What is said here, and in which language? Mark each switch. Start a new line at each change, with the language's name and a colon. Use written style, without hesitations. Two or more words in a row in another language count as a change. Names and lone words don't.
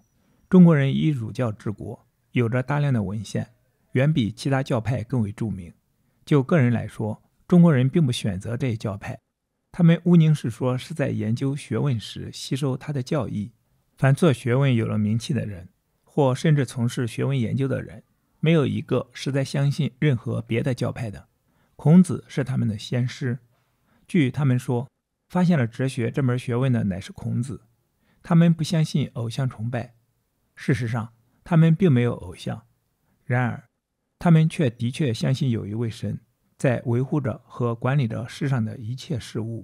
Chinese: 中國人以儒教治國，有着大量的文獻，遠比其他教派更為著名。就個人來說，中國人並不選擇這一教派，他們毋寧是說是在研究學問時吸收他的教義。凡做學問有了名氣的人，或甚至從事學問研究的人，沒有一個是在相信任何別的教派的。孔子是他們的先師，據他們說，發現了哲學這門學問的乃是孔子。他們不相信偶像崇拜，事實上他們並沒有偶像，然而他們卻的確相信有一位神在維護着和管理着世上的一切事物。